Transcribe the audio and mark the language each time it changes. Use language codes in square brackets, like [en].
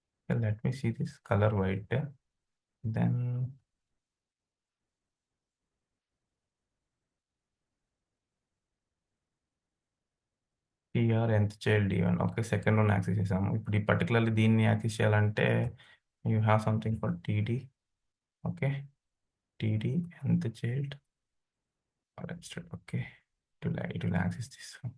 [en] Okay, let me see this color white. Then TR nth child even. Okay, second one axis చేసాము. [te] ఇప్పుడు ఈ particularly దీన్ని access చేయాలంటే [en] You have something for TD. Okay, TD nth child. Okay, it will access this.